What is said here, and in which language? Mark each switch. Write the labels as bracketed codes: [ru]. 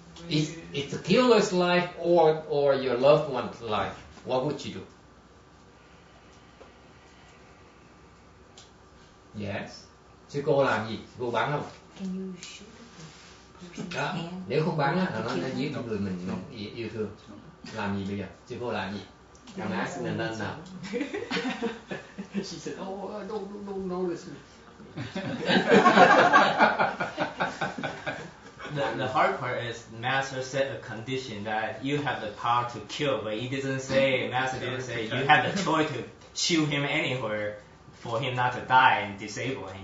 [en] It's the killer's life or your loved one's life. What would you do? Yes. [vi] Sư cô làm gì? Sư cô bắn không? [en] Can you shoot the person's [vi] Đó. [en] hand? [vi] Nếu không bắn á, là nó giết người mình yêu thương. Làm gì bây giờ? Sư cô làm gì? [en] I'm asking the nun now. She said, "Oh, don't notice me." The hard part is Master set a condition that you have the power to kill, but he didn't say, Master didn't say, you have the choice to shoot him anywhere for him not to die and disable him.